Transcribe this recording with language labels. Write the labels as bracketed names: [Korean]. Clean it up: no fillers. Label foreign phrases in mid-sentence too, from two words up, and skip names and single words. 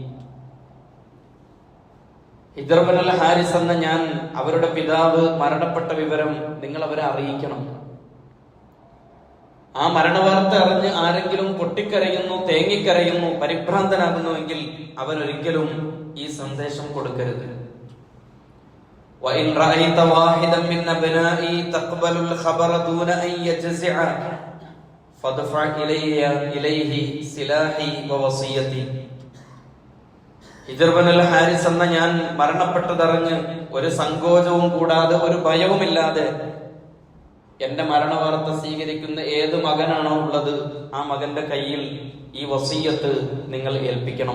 [Malayalam] ഹിജ്ർ ബിൻ അൽ ഹാരിസ് എന്ന ഞാൻ അവരുടെ പിതാവ് മരണപ്പെട്ട വിവരം നിങ്ങൾ അവരെ അറിയിക്കണം. ആ മരണവാർത്ത അറിഞ്ഞ് ആരെങ്കിലും പൊട്ടിക്കരയുന്നു, തേങ്ങിക്കരയുന്നു, പരിഭ്രാന്തനാകുന്നുവെങ്കിൽ അവനൊരിക്കലും ഈ സന്ദേശം കൊടുക്കരുത്. [Arabic] وَإِنْ رَأَيْتَ وَاحِدًا مِنْ أَبْنَائِي تَقْبَلُ الْخَبَرَ دُونَ أَنْ يَجْزِعَ فَادْفَعْ إِلَيْهِ سِلَاحِي وَوَصِيَّتِي. [Malayalam] ഹിജ്ർ ബിൻ അൽ ഹാരിസ് എന്ന ഞാൻ മരണപ്പെട്ടതറിഞ്ഞ് ഒരു സങ്കോചവും കൂടാതെ ഒരു ഭയവുമില്ലാതെ എന്റെ മരണവാർത്ത സ്വീകരിക്കുന്ന ഏത് മകനാണോ ഉള്ളത് ആ മകന്റെ കയ്യിൽ ഈ വസിയ്യത്ത് നിങ്ങൾ ഏൽപ്പിക്കണം.